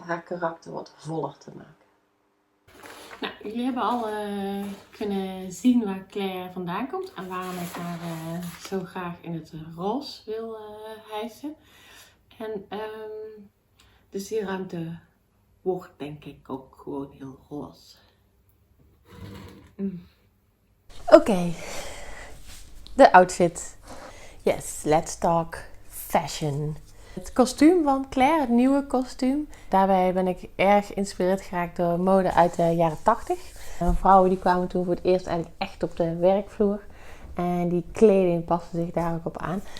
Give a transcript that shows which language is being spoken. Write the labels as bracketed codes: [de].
[nl] Haar karakter wat voller te maken. Nou, jullie hebben al kunnen zien waar Claire vandaan komt. En waarom ik haar zo graag in het roze wil hijsen. En dus die ruimte wordt denk ik ook gewoon heel roze. [en] Oké, [nl] de outfit. [en] Yes, let's talk fashion. [nl] Het kostuum van Claire, het nieuwe kostuum. Daarbij ben ik erg geïnspireerd geraakt door mode uit de jaren 80. Vrouwen die kwamen toen voor het eerst eigenlijk echt op de werkvloer. En die kleding paste zich daar ook op aan.